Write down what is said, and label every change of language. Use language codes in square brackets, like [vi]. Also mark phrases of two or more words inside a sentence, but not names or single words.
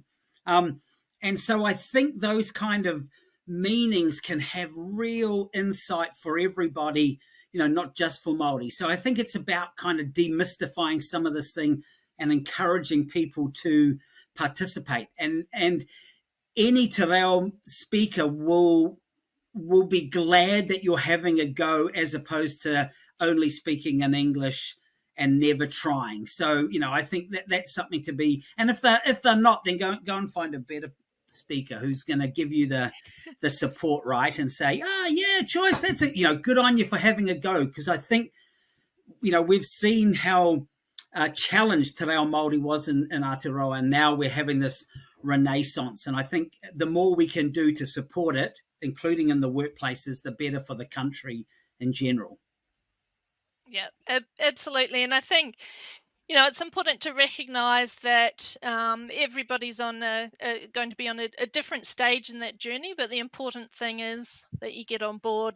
[en] And so I think those kind of meanings can have real insight for everybody, not just for Māori. So I think it's about kind of demystifying some of this thing and encouraging people to participate. And any [mi] te reo [en] speaker will be glad that you're having a go, as opposed to only speaking in English and never trying. So, I think that's something to be, and if they're not, then go and find a better speaker who's going to give you the support, right? And say, yeah, Joyce, that's good on you for having a go. Because I think, we've seen how challenged [mi] te reo Māori [en] was in Aotearoa, and now we're having this renaissance. And I think the more we can do to support it, including in the workplaces, the better for the country in general. Yeah, absolutely. And I think, it's important to recognise that everybody's on going to be on a different stage in that journey, but the important thing is that you get on board.